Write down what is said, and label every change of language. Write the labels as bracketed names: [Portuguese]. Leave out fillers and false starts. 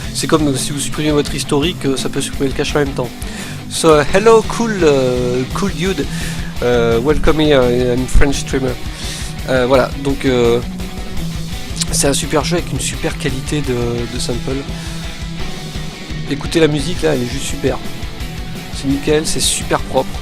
[French] C'est comme si vous supprimez votre historique, ça peut supprimer le cache en même temps. [English] So, hello cool dude. Welcome here, I'm French streamer. [French] Voilà, donc c'est un super jeu avec une super qualité de sample. Écoutez la musique là, elle est juste super. C'est nickel, c'est super propre.